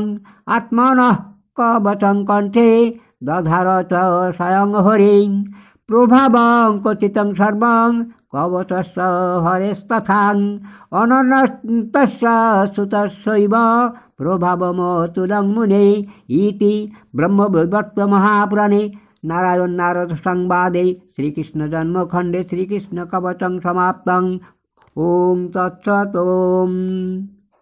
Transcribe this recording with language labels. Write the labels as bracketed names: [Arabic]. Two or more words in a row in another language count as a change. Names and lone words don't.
[Sanskrit] আত্মনঃ কবচং কণ্ঠে দধার চ স্বয়ং হরিং প্রভাবং কচিতং সর্বং কবচস্য হরেস্তথাং অনন্তস্য সুতস্যৈব প্রভাবমতুলং মুনে ইতি ব্রহ্মবৈবর্ত মহাপুরাণে নারায়ণ নারদ সংবাদে শ্রীকৃষ্ণ জন্মখণ্ডে শ্রীকৃষ্ণ কবচং সমাপ্তং। ওম তৎসৎ। ওম।